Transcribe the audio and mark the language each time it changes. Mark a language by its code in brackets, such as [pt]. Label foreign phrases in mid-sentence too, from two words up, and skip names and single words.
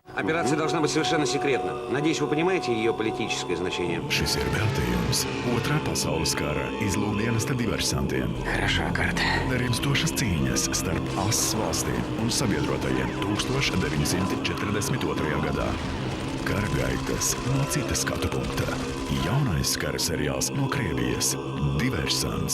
[ru] Операция должна быть совершенно секретна. Надеюсь, вы понимаете ее политическое значение. [lv] Šis ir veltījums Otrā pasaules kara izlūkdienesta diversantiem. [ru] Хорошо, Карт. [lv] Nerimstošas cīņas starp ASV valstīm un sabiedrotajiem 1942. gadā. Kara gaitas no citas skatu punkta. Jaunais kara seriāls no Krievijas – Diversants.